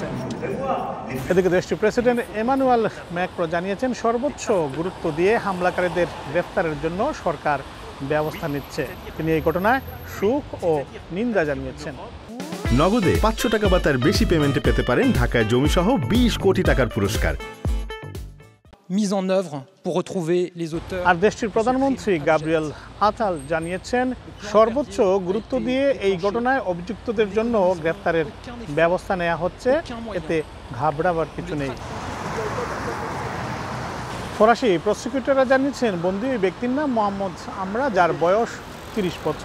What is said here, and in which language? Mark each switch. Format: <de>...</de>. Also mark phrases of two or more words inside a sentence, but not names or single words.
<bn>এদিকে দেশটির প্রেসিডেন্ট এমানুয়েল ম্যাক্রো জানিয়েছেন, সর্বোচ্চ গুরুত্ব দিয়ে হামলাকারীদের গ্রেফতারের জন্য সরকার ব্যবস্থা নিচ্ছে। তিনি এই ঘটনায় শোক ও নিন্দা জানিয়েছেন। নগদে 500 টাকা বা তার বেশি পেমেন্টে পেতে পারেন ঢাকায় জমিসহ 20 কোটি টাকার পুরস্কার।</bn> <fr>mise en œuvre pour retrouver les auteurs।</fr> <bn>আর দেশটির প্রধানমন্ত্রী গাব্রিয়েল আতাল জানিয়েছেন, সর্বোচ্চ গুরুত্ব দিয়ে এই ঘটনায় অভিযুক্তদের জন্য গ্রেফতারের ব্যবস্থা নেওয়া হচ্ছে, এতে ঘাবড়াবার কিছু নেই। ফরাসি প্রসিকিউটররা জানিয়েছেন, বন্দী ওই ব্যক্তির নাম মোহাম্মদ আমরা, যার বয়স 30 বছর।</bn>